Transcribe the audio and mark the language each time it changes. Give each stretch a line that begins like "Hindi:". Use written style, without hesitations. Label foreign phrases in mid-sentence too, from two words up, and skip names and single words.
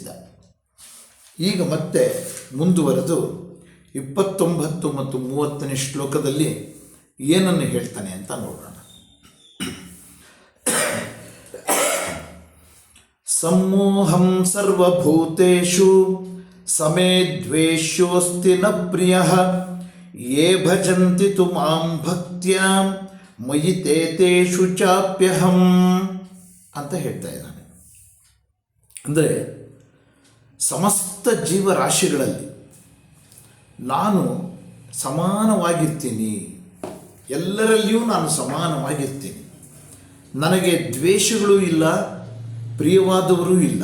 Kannada: ಈಗ ಮತ್ತೆ ಮುಂದುವರೆದು 29 ಮತ್ತು 30ನೇ ಶ್ಲೋಕದಲ್ಲಿ ಏನನ್ನು ಹೇಳ್ತಾನೆ ಅಂತ ನೋಡೋಣ.
Sanskrit: ಸಮ್ಮೋಹಂ ಸರ್ವಭೂತೇಷು ಸಮೇ ದ್ವೇಷ್ಯೋಸ್ತಿ ನ ಪ್ರಿಯಃ ಯೇ ಭಜಂತಿ ತು ಮಾಂ ಭಕ್ತ್ಯಾ ಮಯಿ ತೇಷು ಚಾಪ್ಯಹಂ
Kannada: ಅಂತ ಹೇಳ್ತಾ ಇದ್ದಾನೆ. ಅಂದರೆ ಸಮಸ್ತ ಜೀವರಾಶಿಗಳಲ್ಲಿ ನಾನು ಸಮಾನವಾಗಿರ್ತೀನಿ, ಎಲ್ಲರಲ್ಲಿಯೂ ನಾನು ಸಮಾನವಾಗಿರ್ತೀನಿ. ನನಗೆ ದ್ವೇಷಗಳೂ ಇಲ್ಲ, ಪ್ರಿಯವಾದವರೂ ಇಲ್ಲ.